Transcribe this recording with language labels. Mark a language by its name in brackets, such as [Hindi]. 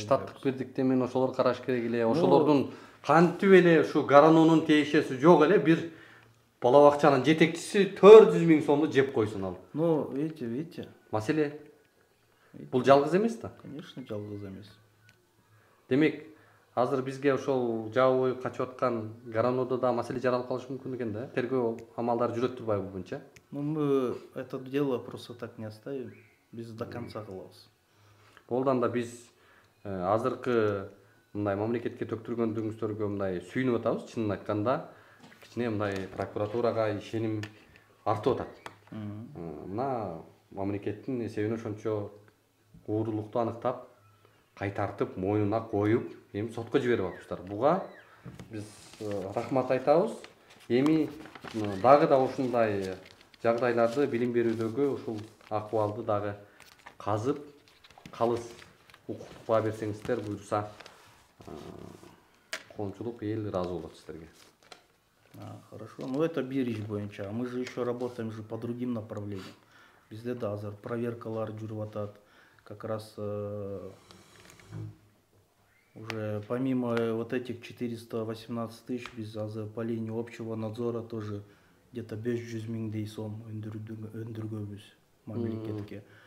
[Kyrgyz] Штаттык бирдикте мен ошолор караш керек эле. Ошолордун кантип эле ушу Гарононун тиешеси жок эле бир бала бакчанын жетекчиси 400 000 сомду жеп койсун ал. [Russian] Ну, видите. [Kyrgyz] Маселе бул жалгыз эмес да? [Russian] Конечно, [Kyrgyz] жалгыз эмес. Демек, азыр бизге ошол жабы бою качып аткан Гаронодо да маселе жаралып калышы мүмкүн экен да? Тергөө амалдары жүрөт турбайбы буга? [Russian] Ну, мы это дело просто так не оставим. [Kyrgyz] Биз [Russian] до конца [Kyrgyz] кылабыз. Болдан да биз азыркы мындай мамлекетке төктүргөндүгүңүздөргө мындай сүйүнүп атабыз, чынын айтканда. Кичине мындай прокуратурага ишеним артып атат. Мына мамлекеттин эсебине ошончо уурулукту аныктап, кайтартып, мойнуна коюп, эми сотко жиберип атыптыр. Буга биз рахмат айтабыз. Эми дагы да ушундай жагдайларды билим берүүдөгү ушул акыбалды дагы казып, калыс укукка берсеңиздер буйрса, коомчулук эл ыраазы болот сиздерге. [Russian] Хорошо, ну это [Kyrgyz] бир иш боюнча. [Russian] Мы же еще работаем же по другим направлениям. [Kyrgyz] Бизде да азыр проверкалар жүрүп атат. [Russian] Как раз уже помимо вот этих 418 000 [Kyrgyz] биз азыр [Russian] по линии общего надзора тоже где-то 500 000 [Kyrgyz] сом өндүргөнбүз мамлекетке.